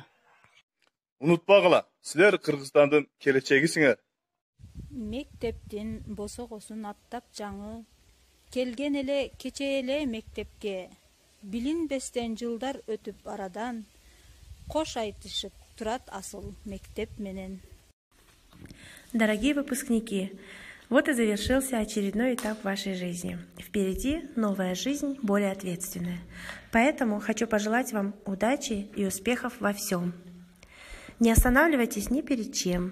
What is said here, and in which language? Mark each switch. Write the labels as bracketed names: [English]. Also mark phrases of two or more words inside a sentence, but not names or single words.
[Kyrgyz] Унутпагыла, силер Кыргызстандын келечегисиңер. Мектептин босогосун аттап жаңы, келген эле кече эле мектепке, билинбестен жылдар өтүп арадан, кош айтышып турат асыл мектеп менен. [Russian] Дорогие выпускники, вот и завершился очередной этап вашей жизни. Впереди новая жизнь, более ответственная. Поэтому хочу пожелать вам удачи и успехов во всем. Не останавливайтесь ни перед чем.